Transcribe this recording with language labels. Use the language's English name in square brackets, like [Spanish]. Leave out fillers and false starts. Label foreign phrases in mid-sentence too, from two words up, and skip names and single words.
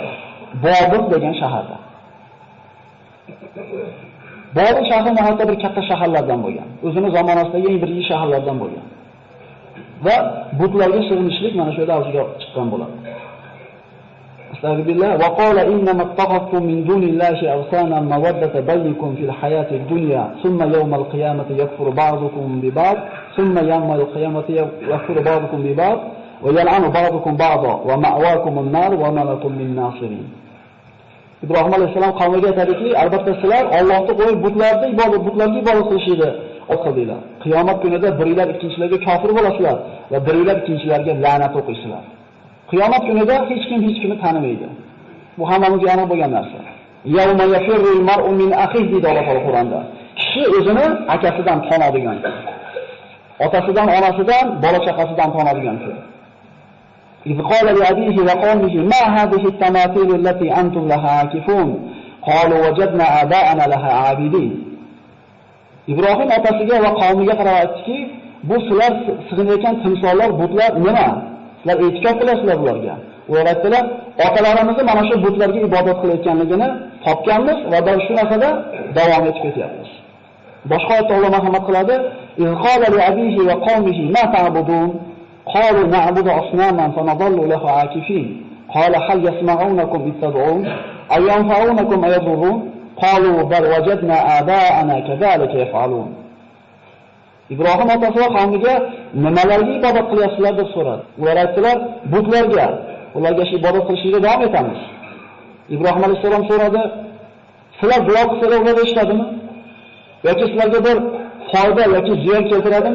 [Uzbek] Bobur degan shaharda. Bobur shahri nihoyatda bir katta shaharlardan bo'lgan. O'zining zamonasidagi eng birinchi shaharlardan bo'lgan. Va butlarga sig'inishlik mana shu yerda avjiga chiqqan bo'ladi. [Arabic] أستغفر الله وقال إنما اتخذتم من دون الله أوثانا مودة بينكم في الحياة الدنيا ثم يوم القيامة يكفر بعضكم ببعض ثم يوم القيامة يكفر بعضكم ببعض ويلعن بعضكم بعضا ومأواكم النار وما لكم من ناصرين. [Uzbek] Ibrohim alayhissalom qavmiga aytadiki, albatta sizlar Allohni qo'yib butlarga ibodat qilishni o'qidinglar. Qiyomat kunida biringlar ikkinchilarga kofir bo'lasizlar va biringlar ikkinchilarga la'nat o'qiysizlar. Qiyomat kunida hech kimni tanimaydi. Bu hammamizga aniq bo'lgan narsa. [Arabic] يوم يفر المرء من أخيه [Uzbek] deydi Alloh Qur'onda. Kishi o'zini akasidan tonadigan kun. Otasidan, onasidan, bola chaqasidan tonadigan kun. [Arabic] إذ قال لأبيه وقومه ما هذه التماثيل التي أنتم لها عاكفون قالوا وجدنا آباءنا لها عابدين. [Uzbek] İbrahim otasiga va qavmiga qarab aytdiki, bu sizlar sig'inayotgan timsollar, butlar nima? Sizlar e'tikof qilasizlar bularga. Ular aytdilar, otalarimizni mana shu butlarga ibodat qilayotganligini topganmiz va shu narsada davom etib ketyapmiz. Boshqa oyatda Alloh marhamat qiladi, [Arabic] إذ قال لأبيه وقومه ما تعبدون قالوا نعبد أصناما فنظل لها عاكفين قال هل يسمعونكم إذ تدعون أو ينفعونكم أو يضرون قالوا بل وجدنا آباءنا كذلك يفعلون. [Uzbek] İbrahim otasi va qavmiga nimalarga ibodat qilyapsizlar deb so'radi. Ular aytdilar, butlarga, ularga ibodat qilishga davom etamiz. Ibrohim alayhissalom so'radi, sizlar duo qilsalar ular eshitadimi? Yoki sizlarga bir foyda yoki ziyon keltiradimi?